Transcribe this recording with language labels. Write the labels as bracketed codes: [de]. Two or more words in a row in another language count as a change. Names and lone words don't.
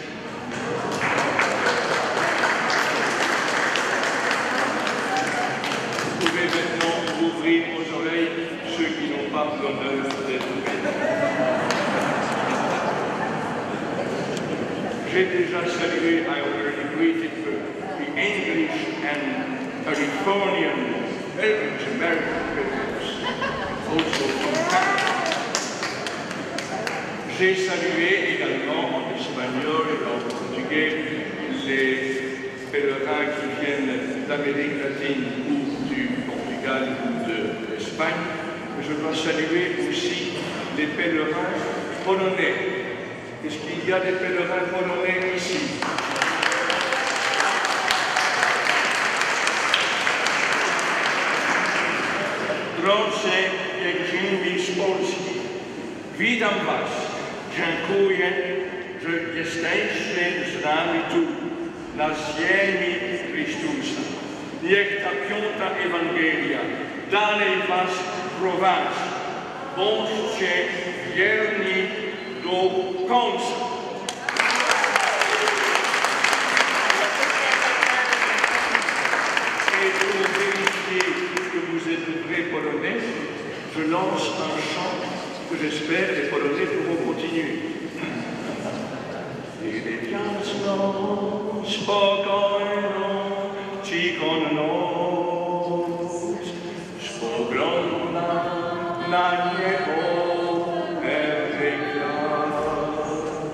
[fr] Vous pouvez maintenant ouvrir vos oreilles, ceux qui n'ont pas l'honneur d'être bénis. J'ai déjà salué, [en] I already greeted the English and Californian pilgrims, American pilgrims, also from Canada. [fr] J'ai salué également en espagnol et en portugais les pèlerins qui viennent d'Amérique latine ou du Portugal ou de l'Espagne. Je dois saluer aussi les pèlerins polonais. Est-ce qu'il y a des pèlerins polonais ici? [pl] Drodzy pielgrzymi z Polski, witam Was. Dziękuję, że jesteście z nami tu, na ziemi Chrystusa. Niech ta piąta Ewangelia dalej Was prowadzi. Bądźcie wierni do końca. [fr] Et pour vérifier que vous êtes de vrais Polonais, je lance un chant que j'espère les Polonais pourront continuer. [pl] Tyle jasno, spokojno, cicho noc, spogląda na niebo pełnej gwiazd.